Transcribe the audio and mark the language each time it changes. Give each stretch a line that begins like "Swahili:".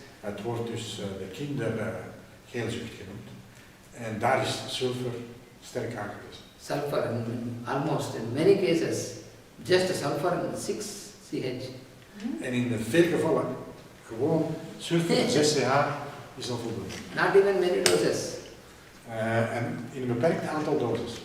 Dutch: Het wordt dus de kindergeelzucht genoemd. En daar is sulfur sterk aangewezen.
English: Sulfur, almost in many cases, just sulfur and 6 CH.
Dutch: En in veel gevallen, gewoon sulfur 6 CH is al voldoende.
English: Not even many doses.
Dutch: En in een beperkt aantal doses.